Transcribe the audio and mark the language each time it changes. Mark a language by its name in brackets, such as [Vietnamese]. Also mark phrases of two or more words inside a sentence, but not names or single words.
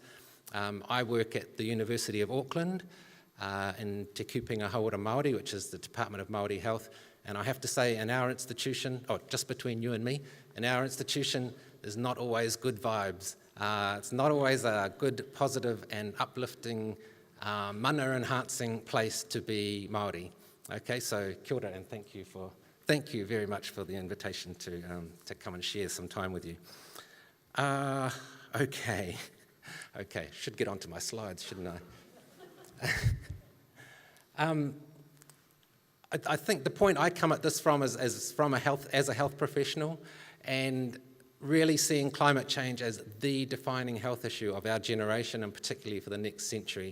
[English] I work at the University of Auckland in Te Kupenga Hauora Māori, which is the Department of Māori Health, and I have to say in our institution, just between you and me, in our institution there's not always good vibes. It's not always a good, positive and uplifting, mana-enhancing place to be Māori. Okay, so [Māori] kia ora, [English] and thank you very much for the invitation to come and share some time with you. Okay, should get onto my slides, shouldn't I? I think the point I come at this from is as a health professional, and really seeing climate change as the defining health issue of our generation, and particularly for the next century.